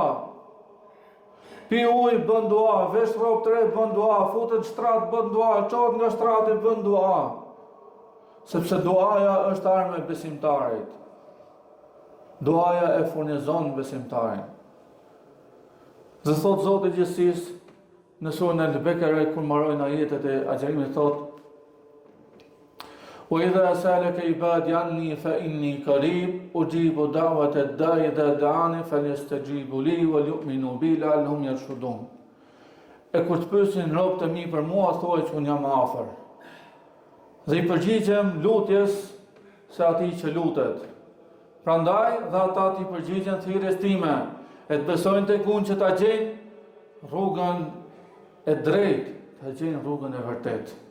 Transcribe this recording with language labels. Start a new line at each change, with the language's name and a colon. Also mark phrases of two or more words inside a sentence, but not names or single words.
Albanian: Pi ujë bën dua, vesh rrobë të re bën dua, futet në shtrat bën dua, çohet nga shtrati bën dua. Sepse duaja është armë e besimtarit. Duaja e furnizon besimtarin. Dhe thot Zoti i gjithësisë në surën Al-Bekare kur mbarojnë ajetet e agjerimit thot:
Arabic: "وإذا سألك عبادي عني فإني قريب أجيب دعوة الداع إذا دعان فليستجيبوا لي وليؤمنوا بي لعلهم يرشدون."
Albanian: E kur të pyesin robët e mi për mua, thuaj që unë jam afër. Dhe i përgjigjem lutjes se atij që lutet. Prandaj dhe ata t'i përgjigjen thirrjes time, e të besojnë tek unë që ta gjejnë rrugën e drejtë, ta gjejnë rrugën e vërtetë.